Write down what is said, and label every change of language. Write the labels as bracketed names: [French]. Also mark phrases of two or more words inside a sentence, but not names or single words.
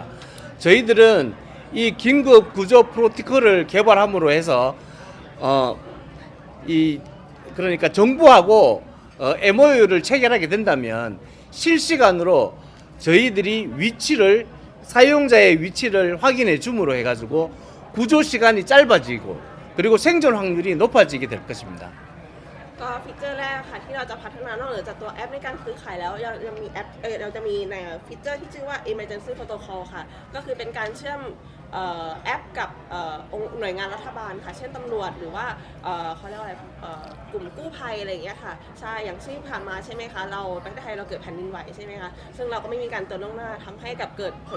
[Korean] 저희들은 이 긴급 구조 프로토콜을 개발함으로 해서 그러니까 정부하고 MOU를 체결하게 된다면 실시간으로 저희들이 사용자의 위치를 확인해 줌으로 해가지고 구조 시간이 짧아지고 그리고 생존 확률이 높아지게 될 것입니다. [Thai] ก็ฟีเจอร์แรกค่ะที่เราจะพัฒนานอกเหนือจากตัวแอปในการซื้อขายแล้วยังมีแอปเราจะมีในฟีเจอร์ที่ชื่อว่า Emergency Protocol ค่ะก็คือเป็นการเชื่อมแอปกับหน่วยงานรัฐบาลค่ะเช่นตำรวจหรือว่าเขาเรียกว่า อะไรกลุ่มกู้ภัยอะไรอย่างเงี้ยค่ะใช่อย่างที่ผ่านมาใช่ไหมคะเราประเทศไทยเราเกิดแผ่นดินไหวใช่ไหมคะซึ่งเราก็ไม่มีการเตือนล่วงหน้าทำให้กับเกิดผล